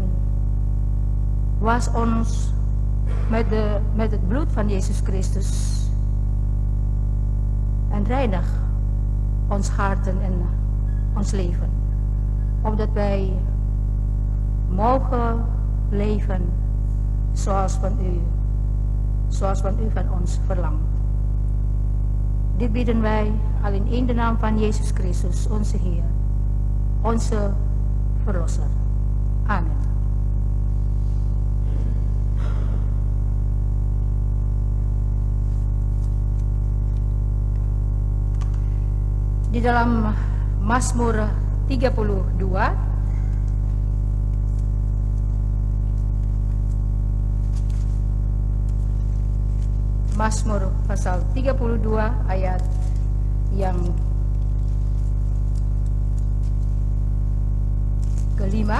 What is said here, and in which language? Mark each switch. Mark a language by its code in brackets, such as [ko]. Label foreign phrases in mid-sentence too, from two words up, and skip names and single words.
[nl] Was ons met het bloed van Jezus Christus en reinig ons harten en ons leven, opdat wij mogen leven zoals van u van ons verlangt. Dit bidden wij al in de naam van Jezus Christus, onze Heer, onze Verlosser. Amen. [id] Di dalam Mazmur 32 Mazmur pasal 32 ayat yang kelima.